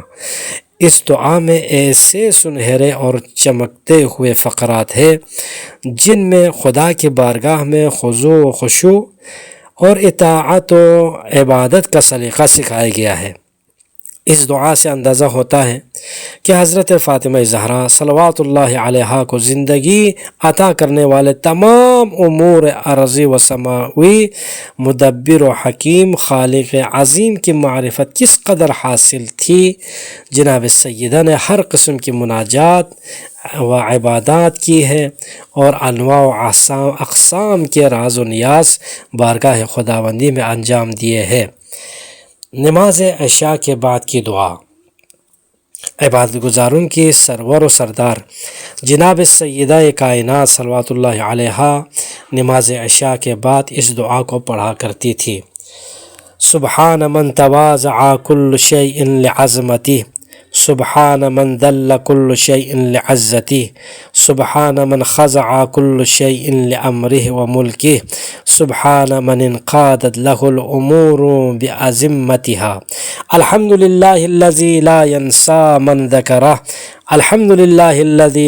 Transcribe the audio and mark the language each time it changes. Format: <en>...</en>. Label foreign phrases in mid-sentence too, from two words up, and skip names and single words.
<ur>اس دعا میں ایسے سنہرے اور چمکتے ہوئے فقرات ہیں جن میں خدا کی بارگاہ میں خضوع و خشوع اور اطاعت و عبادت کا سلیقہ سکھایا گیا ہے۔ اس دعا سے اندازہ ہوتا ہے کہ حضرت فاطمہ زہرا صلوات اللہ علیہا کو زندگی عطا کرنے والے تمام امور ارضی و سماوی مدبر و حکیم خالق عظیم کی معرفت کس قدر حاصل تھی۔ جناب سیدہ نے ہر قسم کی مناجات و عبادات کی ہے اور انواع و اقسام کے راز و نیاز بارگاہ خداوندی میں انجام دیے ہیں۔ نماز عشاء کے بعد کی دعا۔ عبادت گزاروں کی سرور و سردار جناب سیدہ کائنات صلوات اللہ علیہا نماز عشاء کے بعد اس دعا کو پڑھا کرتی تھی۔</ur> <ar>سبحان من تواضع کل شیء لعظمتہ، سبحان من ذل کل شیء لعزتہ، سبحان من خضع کل شیء لامرہ وملکہ، سبحان من انقادت لہ الامور بعظمتہا۔ الحمد للہ الذی لا ینسى من ذکرہ، الحمد للہ الذی</ar>